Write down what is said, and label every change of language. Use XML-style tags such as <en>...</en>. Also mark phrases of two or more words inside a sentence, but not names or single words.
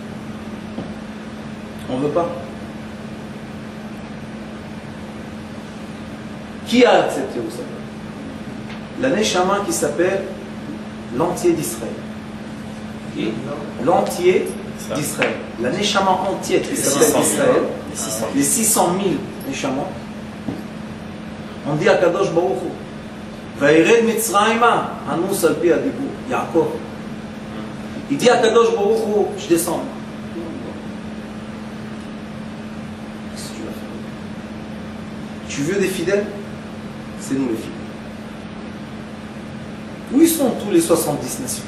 <fr>On ne veut pas. Qui a accepté au sabbat? La Neshama qui s'appelle l'entier d'Israël. Qui? L'entier d'Israël. La Neshama entière qui s'appelle Israël. Les 600 000 Neshamot. On dit à</fr> <he>קדוש ברוך הוא, וירד מצרימה, אנוס על פי הדיבור, יעקב.</he> <fr>Il dit à</fr> <he>קדוש ברוך הוא,</he> <fr>je descends. Qu'est-ce que tu vas faire? Tu veux des fidèles? C'est nous les fidèles. Où ils sont tous les 70 nations?</fr>